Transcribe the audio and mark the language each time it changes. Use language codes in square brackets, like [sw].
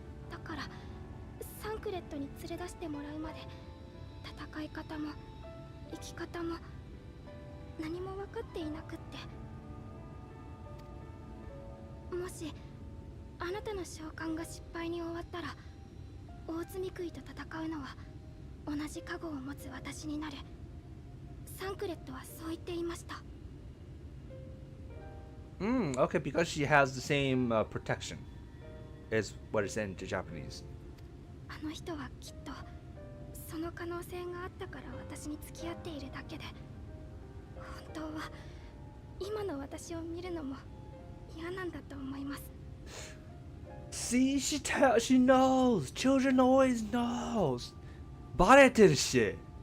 [ja] だからサンクレットに連れ出してもらうまで戦い方も生き方も何も分かっていなくって、もしあなたの召喚が失敗に終わったら大積み食いと戦うのは同じ加護を持つ私になる。サンクレットはそう言っていました。 [en] Okay, because she has the same protection is what it's in to Japanese. [ja] あの人はきっとその可能性があったから私に付き合っているだけで、本当は今の私を見るのも嫌なんだと思います。 [en] See, she knows. Children always knows. [ja] バレてるし。